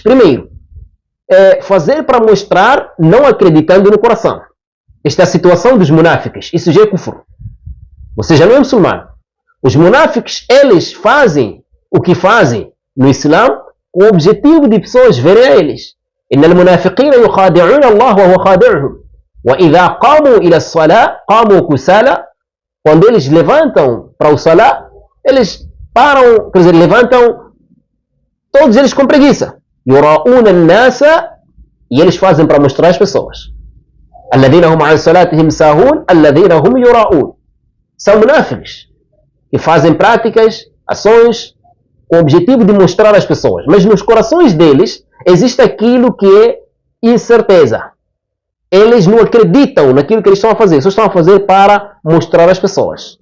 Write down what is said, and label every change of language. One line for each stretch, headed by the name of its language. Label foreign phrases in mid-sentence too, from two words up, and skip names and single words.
Portuguese: Primeiro, fazer para mostrar não acreditando no coração. Esta é a situação dos munáficos. Isso já é kufr. Você já não é muçulmano. Os munáficos, eles fazem o que fazem no Islã com o objetivo de pessoas verem a eles.
Arabic: إن المنافقين يخادعون الله وهو خادعهم وإذا قاموا إلى الصلاة قاموا كسالى.
Portuguese: Quando eles levantam para o salat, eles param, quer dizer, levantam todos eles com preguiça.
Arabic: يراؤون الناس,
Portuguese: e eles fazem para mostrar às pessoas.
Arabic: الذين هم عن صلاتهم ساهون الذين هم يراؤون.
Portuguese: São munáficos que fazem práticas, ações com o objetivo de mostrar às pessoas, mas nos corações deles existe aquilo que é incerteza. Eles não acreditam naquilo que eles estão a fazer, só estão a fazer para mostrar às pessoas.